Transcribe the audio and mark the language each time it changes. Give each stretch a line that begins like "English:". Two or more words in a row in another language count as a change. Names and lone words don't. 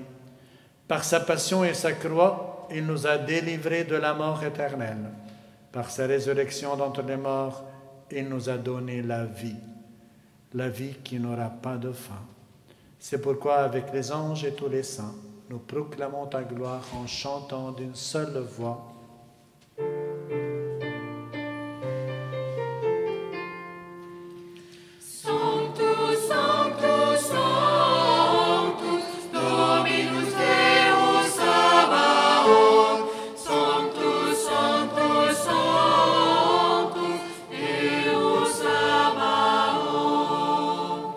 French: Par sa passion et sa croix, il nous a délivrés de la mort éternelle. Par sa résurrection d'entre les morts, il nous a donné la vie qui n'aura pas de fin. C'est pourquoi, avec les anges et tous les saints, nous proclamons ta gloire en chantant d'une seule voix.
Latin: Sanctus, Sanctus, Sanctus, Dominus Deus Sabaoth. Sanctus, Sanctus, Sanctus, Deus Sabaoth.